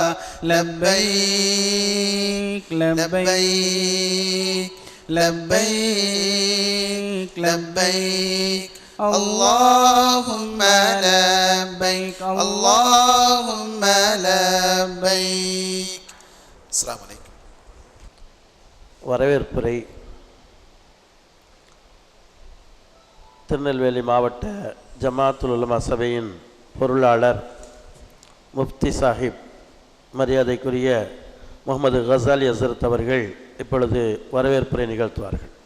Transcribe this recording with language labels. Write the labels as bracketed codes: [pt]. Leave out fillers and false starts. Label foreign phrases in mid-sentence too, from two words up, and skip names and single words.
[ar] لبيك لبيك لبيك لبيك اللهم لبيك اللهم لبيك. السلام عليكم. [ta] வரவேற்புரை திருநெல்வேலி மாவட்ட ஜமாத்துல் உலமா சபையின் பொருளாளர் முஃப்தி சாஹிப் மரியாதைக்குரிய முகமது கசாலி ஹசரத் அவர்கள் இப்பொழுது வரவேற்புரை நிகழ்த்துவார்கள்.